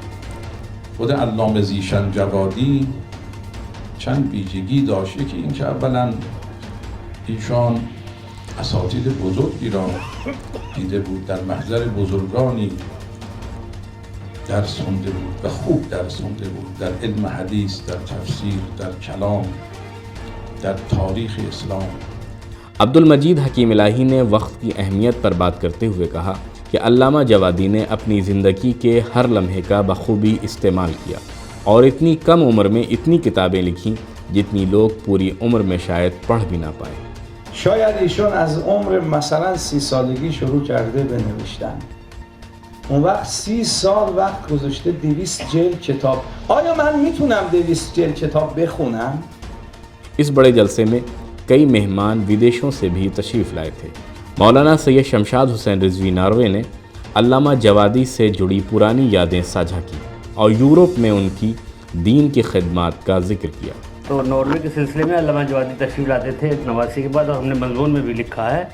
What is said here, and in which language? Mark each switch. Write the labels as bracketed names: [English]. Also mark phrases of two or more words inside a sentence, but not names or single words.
[Persian] خود علامه ذیشان جوادی چند ویژگی داشت که این که اولا ایشان اساتید بزرگی را دیده بود، در محضر بزرگانی درس خونده بود و خوب درس خونده بود، در علم حدیث، در تفسیر، در کلام، در تاریخ اسلام۔ [Urdu] عبدالمجید حکیم الہی نے وقت کی اہمیت پر بات کرتے ہوئے کہا کہ علامہ جوادی نے اپنی زندگی کے ہر لمحے کا بخوبی استعمال کیا اور اتنی کم عمر میں اتنی کتابیں لکھیں جتنی لوگ پوری عمر میں شاید پڑھ بھی نہ پائیں۔ [Persian] شاید ایشون از عمر مثلا 30 سالگی شروع کرده به نوشتن، اون وقت 30 سال وقت گذاشته 200 جلد کتاب۔ آیا من میتونم 200 جلد کتاب بخونم؟ [Urdu] اس بڑے جلسے میں کئی مہمان ودیشوں سے بھی تشریف لائے تھے۔ مولانا سید شمشاد حسین رضوی ناروے نے علامہ جوادی سے جڑی پرانی یادیں ساجھا کی اور یورپ میں ان کی دین کی خدمات کا ذکر کیا۔ تو ناروے کے سلسلے میں علامہ جوادی تشریف لاتے تھے 89 کے بعد، اور ہم نے مضمون میں بھی لکھا ہے۔